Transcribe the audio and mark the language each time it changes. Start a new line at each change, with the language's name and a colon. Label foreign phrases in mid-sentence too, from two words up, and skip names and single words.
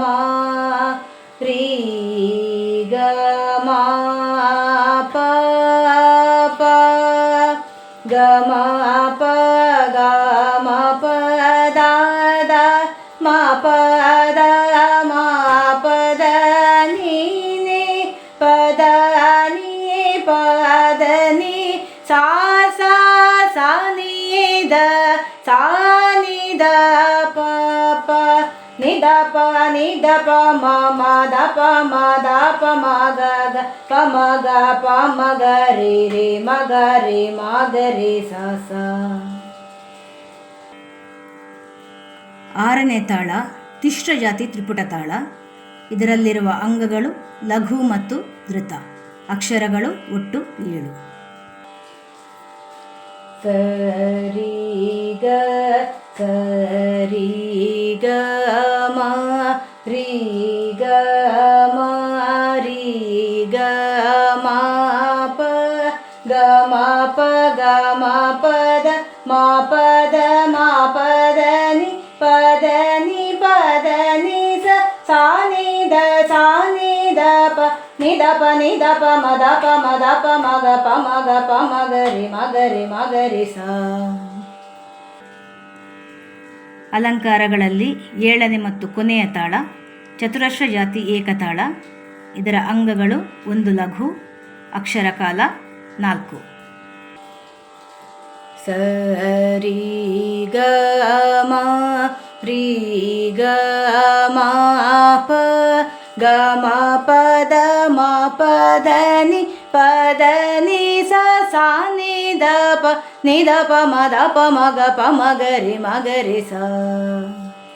Kannada: ರೀ ಗ ಮ ಪ ಪ ಗ ಮ ಪ ಗ ಮ ಪ ದ ದ ಮ ಪ ದ ಮ ಪದ ನಿ ನಿ ಪದ ನಿ ಪದ ನಿ ಸಾ ನಿ ದ ಪ ಪ ನಿ ದ ಪ ಮ ಮ ದ ಪ ಮ ಗ ಗ ಪ ಮ ಗ ರಿ ಮ ಗ ರಿ ಸ ಸ. 6ನೇ ತಾಳ ತಿಶ್ರ ಜಾತಿ ತ್ರಿಪುಟ ತಾಳ. ಇದರಲ್ಲಿರುವ ಅಂಗಗಳು ಲಘು ಮತ್ತು ಧೃತ. ಅಕ್ಷರಗಳು ಒಟ್ಟು 7. ಸರಿ ಗ ಸರಿ ಗ ಮ ರೀ ಗ ಮ ರೀ ಗ ಮ ಪ ಗ ಮ ಪ ಗ ಮ ಪದ ಮ ಪದ ಮ ಪದ ನಿ ಪದ ನಿ ಪದ ನಿ ಸ ನಿ ದ ಪ ನಿ ದ ಪ ಮ ದ ಪ ಮ ಗ ಪ ಮ ಗ ರಿ ಸ. ಅಲಂಕಾರಗಳಲ್ಲಿ 7ನೇ ಮತ್ತು ಕೊನೆಯ ತಾಳ ಚತುರಶ್ರ ಜಾತಿ ಏಕತಾಳ. ಇದರ ಅಂಗಗಳು ಒಂದು ಲಘು. ಅಕ್ಷರ ಕಾಲ 4. ಸರಿ ಗ ಮ ರೀ ಗ ಮ ಪ ಗ ಮ ಪದ ಮ ಪದ ನಿ ಸ ಸಾ ನಿ ದ ಪ ಮ ದ ಪ ಮ ಗ ರಿ ಸ